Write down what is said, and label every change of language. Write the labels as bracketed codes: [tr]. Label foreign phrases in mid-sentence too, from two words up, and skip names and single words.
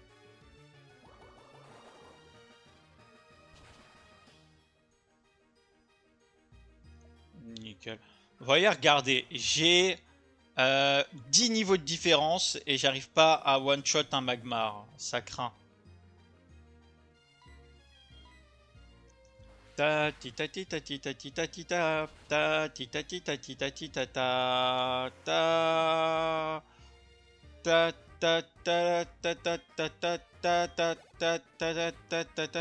[fr] Nickel. Voyez, regardez, j'ai 10 niveaux de différence et j'arrive pas à one-shot un Magmar. Ça craint. Ta ti ta ti ta ti ta ti ta ti ta ta ti ta ti ta ti ta ti ta ta ta ta ta ta ta ta ta ta ta ta ta ta ta ta ta.